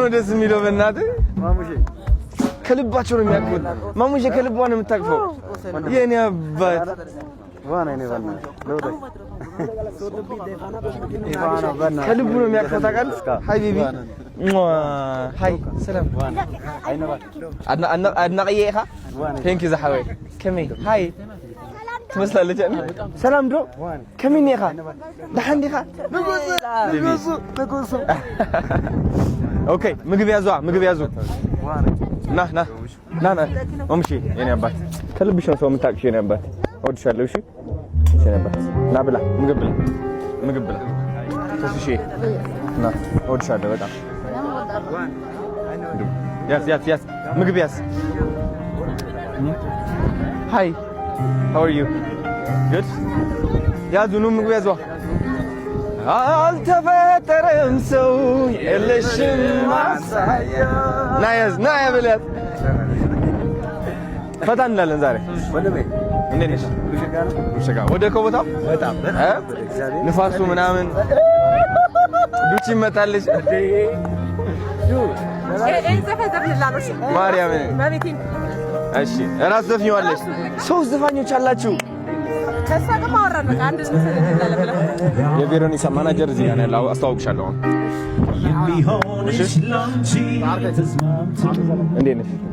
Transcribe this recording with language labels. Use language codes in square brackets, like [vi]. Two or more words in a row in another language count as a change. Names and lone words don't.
[am] ነው ደስ የሚለው። በእናትህ ማሙሼ ከልባቸው ነው የሚያቅፉት። ማሙሼ ከልቧ ነው የምታቅፈው። የኔ አባት ከልቡ ነው የሚያቅፈው። ታውቃለህ? [en] hi baby hi [ti] ሰላም አድናቅዬ ኢኻ [en] thank you [ti] ዘሓወይ ከመይ ሃይ ትመስላለች። ሰላም ዶ ከመይ ኢኻ ደሓን ዲኻ [am] ንጉሱ ኦኬ ምግብ ያዙ ና ማሙሼ የኔ አባት ከልብሽ ነው ሰው የምታውቅሽ የኔ አባት እወድሻለሁ። እሺ የኔ አባት ና ብላ ምግብ ብላ ተስሺ ና እወድሻለሁ በጣም ያስ ምግብ ያስ ሃይ [en] how are you good [am] ያዙ ነው ምግብ ያዙ። አልተፈጠረም ሰው የለሽም ማሳያ ና ያብላት ፈታ እንላለን ዛሬ። እንዴት ነሽ? ወደ ከቦታው በጣም ንፋሱ ምናምን ዱቺ ይመጣልሽ ማርያም። እሺ እራስ ዘፍኛለሽ። ሶስት ዘፋኞች አላችሁ። የቬሮኒካ ማናጀር እዚህ ጋር ያለው አስተዋውቅሻለሁ። እንዴት ነሽ?